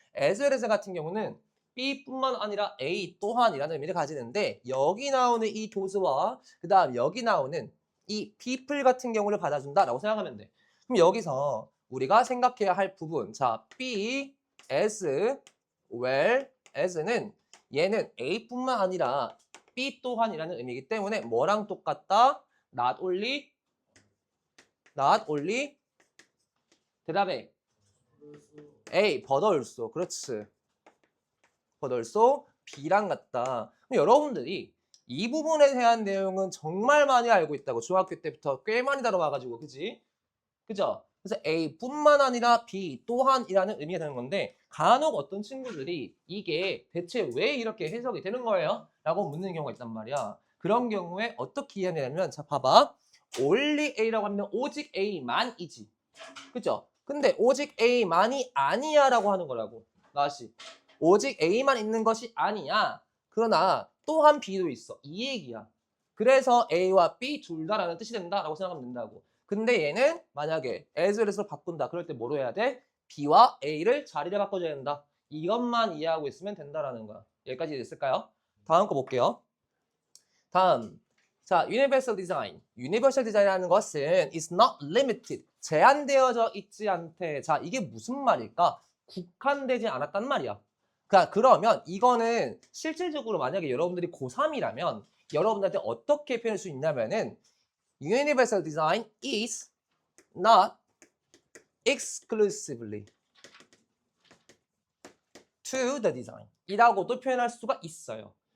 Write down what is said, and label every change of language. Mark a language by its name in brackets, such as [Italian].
[Korean] as well as 같은 경우는 B뿐만 아니라 A 또한이라는 의미를 가지는데 여기 나오는 이 도스와 그 다음 여기 나오는 이 people 같은 경우를 받아준다라고 생각하면 돼. 그럼 여기서 우리가 생각해야 할 부분 자 B as well as는 얘는 A뿐만 아니라 B 또한이라는 의미이기 때문에 뭐랑 똑같다? not only 대답해 A but also 그렇지 but also B랑 같다. 그럼 여러분들이 이 부분에 대한 내용은 정말 많이 알고 있다고 중학교 때부터 꽤 많이 다뤄와가지고 그지? 그죠? 그래서 A뿐만 아니라 B 또한이라는 의미가 되는 건데 간혹 어떤 친구들이 이게 대체 왜 이렇게 해석이 되는 거예요? 라고 묻는 경우가 있단 말이야. 그런 경우에 어떻게 이해하냐면 자 봐봐. only A라고 하면 오직 A만이지. 그죠? 근데 오직 A만이 아니야 라고 하는 거라고. 다시 오직 A만 있는 것이 아니야. 그러나 또한 B도 있어. 이 얘기야. 그래서 A와 B 둘 다라는 뜻이 된다라고 생각하면 된다고. 근데 얘는 만약에 as well as로 바꾼다. 그럴 때 뭐로 해야 돼? B와 A를 자리를 바꿔줘야 된다. 이것만 이해하고 있으면 된다라는 거야. 여기까지 됐을까요? 다음 거 볼게요. 다음. [English] 자, universal design. universal design이라는 것은 is not limited. [Korean] 제한되어져 있지 않대. 자, 이게 무슨 말일까? 국한되지 않았단 말이야. 그러면 이거는 실질적으로 만약에 여러분들이 고3이라면 여러분들한테 어떻게 표현할 수 있냐면은 [English] universal design is not exclusively to the design [Korean] 이라고도 표현할 수가 있어요.